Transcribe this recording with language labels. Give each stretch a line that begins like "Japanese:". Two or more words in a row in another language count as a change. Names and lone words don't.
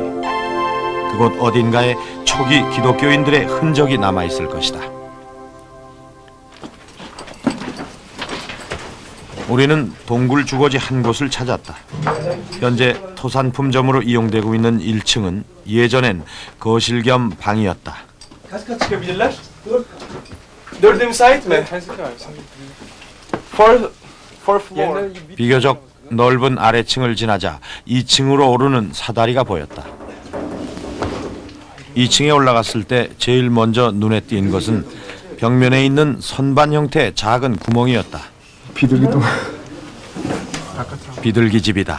Korean: 그곳 어딘가에 초기 기독교인들의 흔적이 남아있을 것이다. 우리는 동굴 주거지 한 곳을 찾았다. 현재 토산품점으로 이용되고 있는 1층은 예전엔 거실 겸 방이었다.
Turkish: Kaç kat çıkabilirler? 4'e müsait mi?
English: Four floor.
Korean: 비교적 넓은 아래층을 지나자 2층으로 오르는 사다리가 보였다. 2층에 올라갔을 때 제일 먼저 눈에 띈 것은 벽면에 있는 선반 형태의 작은 구멍이었다. 비둘기집이다.